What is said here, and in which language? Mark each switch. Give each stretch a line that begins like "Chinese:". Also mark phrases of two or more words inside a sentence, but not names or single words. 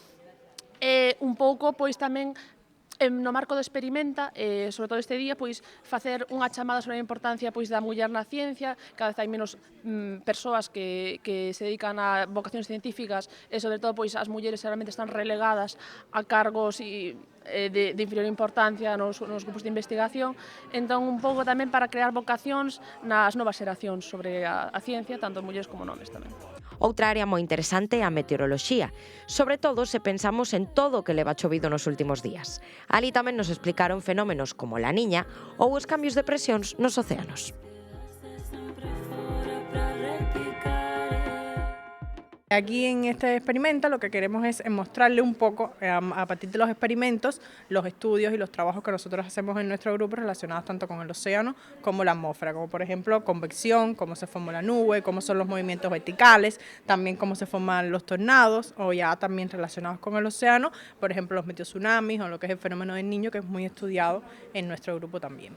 Galician: un pouco pois tamén no marco do Experimenta, sobre todo este día, pois facer unha chamada sobre a importancia pois da muller na ciencia, cada vez hai menos persoas que se dedican a vocacións científicas e sobre todo pois as mulleres realmente están relegadas a cargos de inferior importancia nos grupos de investigación, entón un pouco tamén para crear vocacións nas novas xeracións sobre a ciencia, tanto mulleres como homes tamén. Outra área moi interesante é a meteoroloxía, sobre todo se pensamos en todo o que leva chovido nos últimos días. Ali tamén nos explicaron fenómenos como la Niña ou os cambios de presións nos océanos.
Spanish: Aquí en este Experimenta lo que queremos es mostrarle un poco, a partir de los experimentos, los estudios y los trabajos que nosotros hacemos en nuestro grupo relacionados tanto con el océano como la atmósfera, como por ejemplo convección, cómo se forma la nube, cómo son los movimientos verticales, también cómo se forman los tornados o ya también relacionados con el océano, por ejemplo los meteotsunamis o lo que es el fenómeno del Niño, que es muy estudiado en nuestro grupo también.